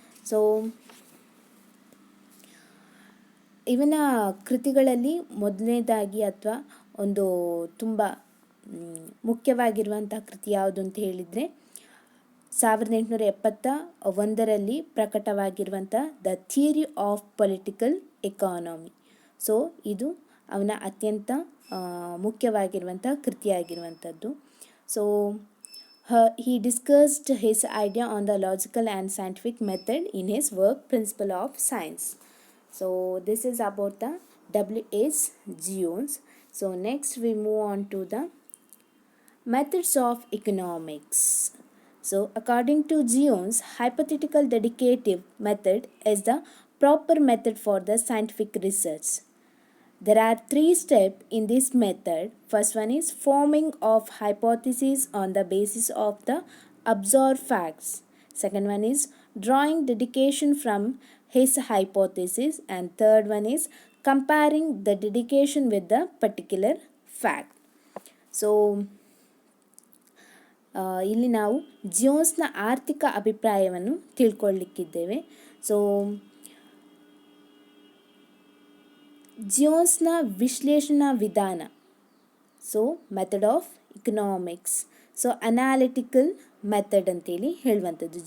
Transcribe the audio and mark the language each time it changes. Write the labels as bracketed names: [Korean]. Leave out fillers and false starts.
[Kannada] So ಇವನ ಕೃತಿಗಳಲ್ಲಿ ಮೊದಲನೇದಾಗಿ ಅಥವಾ ಒಂದು ತುಂಬ ಮುಖ್ಯವಾಗಿರುವಂಥ ಕೃತಿ ಯಾವುದು ಅಂತ ಹೇಳಿದರೆ 1871ರಲ್ಲಿ ಪ್ರಕಟವಾಗಿರುವಂಥ the theory of political economy. So ಇದು ಅವನ ಅತ್ಯಂತ ಮುಖ್ಯವಾಗಿರುವಂಥ ಕೃತಿಯಾಗಿರುವಂಥದ್ದು. [English] So he discussed his idea on the logical and scientific method in his work Principle of Science. So this is about the W.S. Jones. So next we move on to the methods of economics. So according to Jones, hypothetical dedicative method is the proper method for the scientific research. There are 3 steps in this method. First one is forming of hypotheses on the basis of the observed facts. Second one is drawing dedication from his hypothesis, and third one is comparing the dedication with the particular fact. [Kannada] So ಇಲ್ಲಿ ನಾವು ಜೋನ್ಸ್ನ ಆರ್ಥಿಕ ಅಭಿಪ್ರಾಯವನ್ನು ತಿಳ್ಕೊಳ್ಳಿಕ್ಕಿದ್ದೇವೆ. So ಜೋನ್ಸ್ನ ವಿಶ್ಲೇಷಣಾ ವಿಧಾನ, so method of economics, so analytical method ಅಂತೇಳಿ ಹೇಳುವಂಥದ್ದು.